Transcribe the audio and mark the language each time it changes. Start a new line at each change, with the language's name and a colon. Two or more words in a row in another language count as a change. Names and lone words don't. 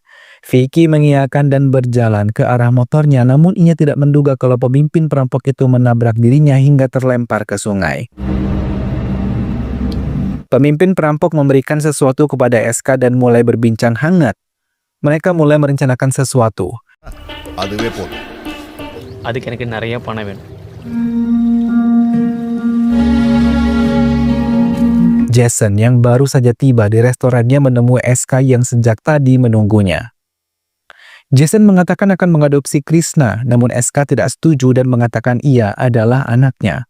Indonesian: Vicky mengiyakan dan berjalan ke arah motornya, namun ia tidak menduga kalau pemimpin perampok itu menabrak dirinya hingga terlempar ke sungai. Pemimpin perampok memberikan sesuatu kepada SK dan mulai berbincang hangat. Mereka mulai merencanakan sesuatu.
Tamil: அதுக்கு எனக்கு நிறைய பணம் வேணும்.
Indonesian: Jason yang baru saja tiba di restorannya menemui SK yang sejak tadi menunggunya. Jason mengatakan akan mengadopsi Krishna, namun SK tidak setuju dan mengatakan ia adalah anaknya.